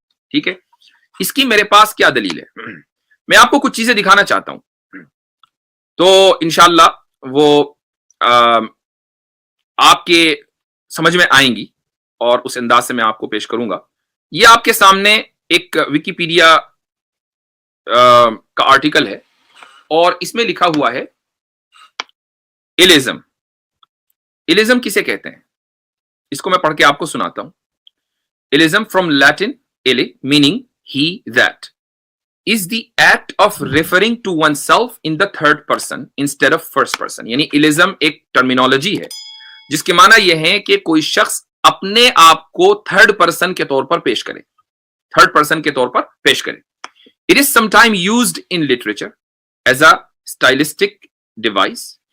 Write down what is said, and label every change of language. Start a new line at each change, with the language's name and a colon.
Urdu: ٹھیک ہے، اس کی میرے پاس کیا دلیل ہے؟ میں آپ کو کچھ چیزیں دکھانا چاہتا ہوں، تو انشاءاللہ وہ آپ کے سمجھ میں آئیں گی، اور اس انداز سے میں آپ کو پیش کروں گا. یہ آپ کے سامنے ایک ویکیپیڈیا کا آرٹیکل ہے، اور اس میں لکھا ہوا ہے ایلیزم. ایلیزم کسے کہتے ہیں؟ اس کو میں پڑھ کے آپ کو سناتا ہوں.
English: Illeism from Latin ille meaning he that is the act of referring to oneself in the third person instead of first person.
Urdu: یعنی ایلیزم ایک ٹرمینالوجی ہے جس کے معنی یہ ہے کہ کوئی شخص اپنے آپ کو تھرڈ پرسن کے طور پر پیش کرے، تھرڈ پرسن کے طور پر پیش کرے.
English: It is sometimes used in literature as a stylistic device.